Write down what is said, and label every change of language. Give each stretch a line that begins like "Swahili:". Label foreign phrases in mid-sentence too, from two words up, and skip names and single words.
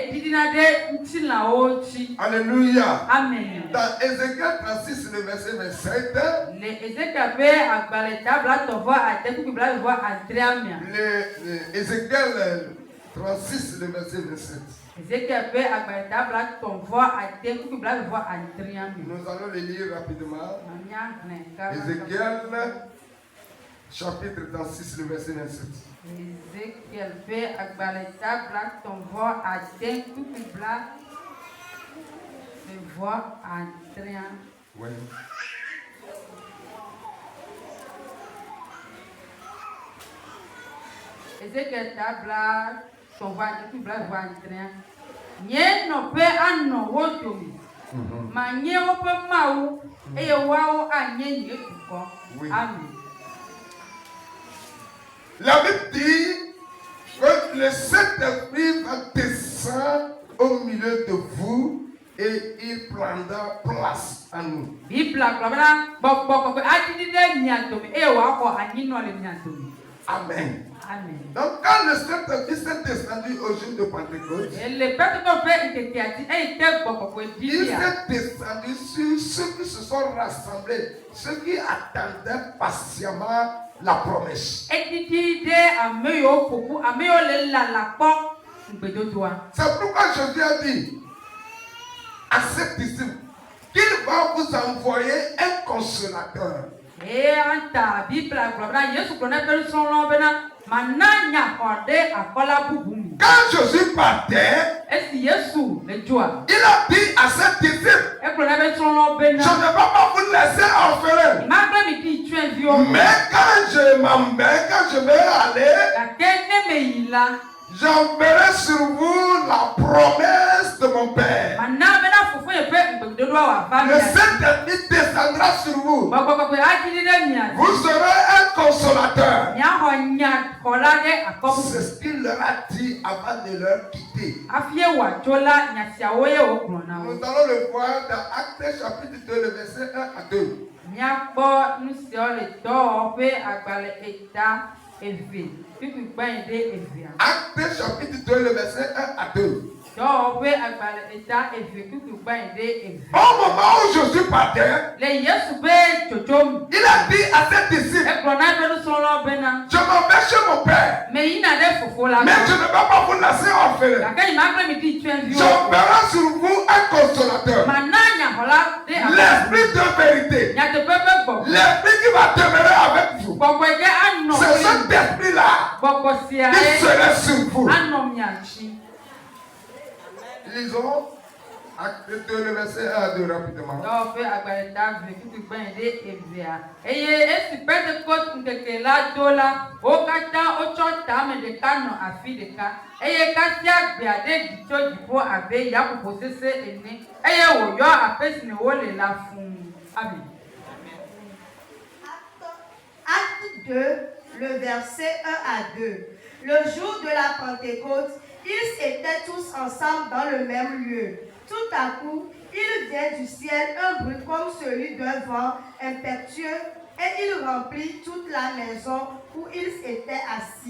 French: Alléluia. Amen. Dans Ézéchiel 36, le verset 27, Ézéchiel 36, le verset 27.
Ewe: Ézéchiel fait agbalẽta bla tɔ̃-vɔ ade kuku bla vɔ adrĩa me.
French: Nous allons le lire rapidement.
Ewe: Mamia hlẽ ka-
French: Ézéchiel, chapitre 36, le verset 27.
Ewe: Ézéchiel fait agbalẽta bla tɔ̃-vɔ ade kuku bla vɔ adrĩa.
French: Oui.
Ewe: Ézéchiel ta bla tɔ̃-vɔ ade kuku bla vɔ adrĩa. Nye nɔƒe anɔ wo dome. Manye woƒe mawu eye woawo anye nye dukɔ.
French: Oui. Amen. La Bible dit que le Saint-Esprit va descendre au milieu de vous et il prendra place en nous.
Ewe: Bibla gblɔ bena gbɔgbɔ kɔkɔe adidi ɖe mia dome eye wòaxɔ anyinɔ le mia dome. Amen. Amen.
French: Donc quand le Saint-Esprit s'est descendu au jour de Pentecôte,
Ewe: Le Pentecôte ƒe ŋkekea dzi eye te gbɔgbɔkɔe
French: il
Ewe: didia.
French: s'est descendu sur ceux qui se sont rassemblés, ceux qui attendaient patiemment la promesse.
Ewe: Edidi ɖe ame yiwo ƒoƒu, ame yiwo le lala kpɔ ŋgbedodoa.
French: C'est pourquoi Jésus a dit à ses disciples qu'il va vous envoyer un consolateur.
Ewe: Eye anta Bibla gblɔ bena Yesu gblɔ na eƒe nusrɔ̃lawo bena mana nyaxɔ ɖe akɔla bubu me.
French: Quand Jésus partait,
Ewe: Esi Yesu le dzoa,
French: il a dit à ses disciples,
Ewe: egblɔ na eƒe nusrɔ̃lawo
French: je ne
Ewe: bena
French: vais pas vous laisser orphelins.
Ewe: magblẽ mi di tsyɔ̃eviwo.
French: Mais quand je m'en vais, quand je vais aller,
Ewe: Gake ne meyi la,
French: j'enverrai sur vous la promesse de mon Père.
Ewe: mana bena fofo ye ƒe ŋgbedodoa wòava
French: Le
Ewe: mia dzi.
French: Saint-Esprit descendra sur vous.
Ewe: Gbɔgbɔ kɔkɔe adidi ɖe mia dzi.
French: Vous serez un consolateur.
Ewe: Miaxɔ nyaxɔla ɖe akɔ
French: C'est
Ewe: bubu.
French: ce qu'il leur a dit avant de leur quitter.
Ewe: Hafi wòatso la, nya siawo ye wògblɔ na wo.
French: Nous allons le voir dans Actes chapitre 2, le verset 1 à 2.
Ewe: Míakpɔ nu siawo le dɔwɔƒe agbalẽ eta eve kpikpikpa yi ɖe evea.
French: Actes chapitre 2, le verset 1 à 2.
Ewe: Dɔwɔƒe agbalẽ eta eve kpikpikpa yi ɖe evea.
French: Au moment où Jésus partait,
Ewe: Le Yesu ƒe tsotso
French: il a dit à ses disciples,
Ewe: egblɔ na eƒe nusrɔ̃lawo bena
French: je m'en vais chez mon Père,
Ewe: meyina ɖe fofo la
French: mais je
Ewe: gbɔ.
French: ne vais pas vous laisser orphelins.
Ewe: Gake nyimagblẽ mi di tsyɔ̃eviwo.
French: J'enverrai sur vous un consolateur,
Ewe: Mana nyaxɔla ɖe akɔ bubu.
French: l'esprit de vérité,
Ewe: Nyateƒe ƒe gbɔgbɔ.
French: l'esprit qui va demeurer avec vous.
Ewe: Gbɔgbɔ yi ke anɔ
French: C'est
Ewe: eye
French: cet esprit-là
Ewe: gbɔgbɔ sia
French: qui
Ewe: ye
French: serait sur vous.
Ewe: anɔ mia dzi.
French: Lisons Actes 2, le verset 1 à 2 rapidement.
Ewe: Dɔwɔƒe agbalẽ ta ve kpikpikpa yi ɖe evea. Eye esi Pentecost ŋkeke la do la, wo katã wotsɔ tame ɖeka nɔ afi ɖeka. Eye kasia gbea ɖe dzi tso dziƒo abe yaƒoƒo sese ene. Eye wòyɔ aƒe si me wole la fũu. Amen.
French: Acte 2, le verset 1 à 2. Le jour de la Pentecôte, ils étaient tous ensemble dans le même lieu. Tout à coup, il vient du ciel un bruit comme celui d'un vent impétueux et il remplit toute la maison où ils étaient assis.